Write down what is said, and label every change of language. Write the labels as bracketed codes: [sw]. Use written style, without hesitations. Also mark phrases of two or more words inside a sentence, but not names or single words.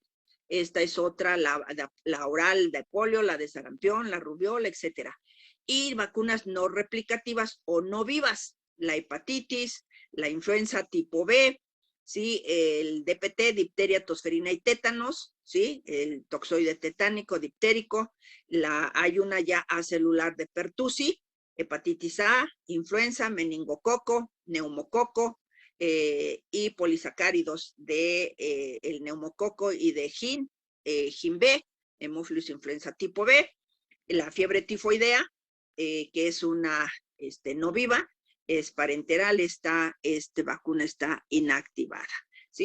[es] Esta es otra, la oral de polio, la de sarampión, la rubiola, etcétera. Y vacunas no replicativas o no vivas, la hepatitis, la influenza tipo B, ¿sí? El DPT, difteria, tosferina y tétanos, ¿sí? El toxoide tetánico, diptérico. Hay una ya acelular de Pertussi, hepatitis A, influenza, meningococo, neumococo y polisacáridos de el neumococo y de GIN B, hemófilus influenza tipo B, la fiebre tifoidea, que es una no viva, es parenteral, esta vacuna está inactivada, ¿sí?